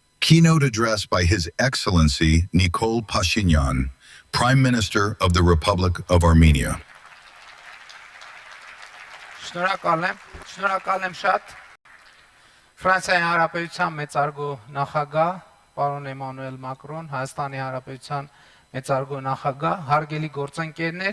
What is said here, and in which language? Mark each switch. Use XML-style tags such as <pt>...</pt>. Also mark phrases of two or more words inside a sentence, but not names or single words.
<en>Keynote address by His Excellency Nikol Pashinyan, Prime Minister of the Republic of Armenia.</en> <hy>Շնորհակալ եմ շատ Ֆրանսիայի Հանրապետության մեծարգո նախագահ պարոն Էմանուել Մակրոն, Հայաստանի Հանրապետության մեծարգո նախագահ, հարգելի գործընկերներ,</hy>